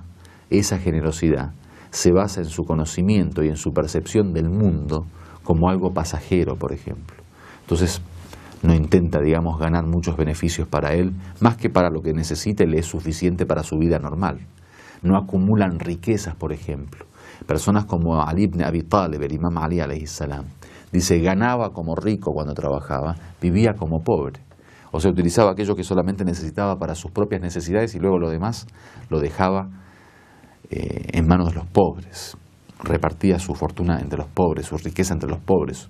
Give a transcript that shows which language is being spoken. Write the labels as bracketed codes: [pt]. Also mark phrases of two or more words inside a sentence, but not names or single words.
[es] Esa generosidad se basa en su conocimiento y en su percepción del mundo como algo pasajero, por ejemplo. Entonces, no intenta, digamos, ganar muchos beneficios para él, más que para lo que necesite le es suficiente para su vida normal. No acumulan riquezas, por ejemplo. Personas como Ali ibn Abi Talib, el imam Ali [ar] عليه السلام, [es] dice, ganaba como rico cuando trabajaba, vivía como pobre. O sea, utilizaba aquello que solamente necesitaba para sus propias necesidades y luego lo demás lo dejaba en manos de los pobres. Repartía su fortuna entre los pobres, su riqueza entre los pobres.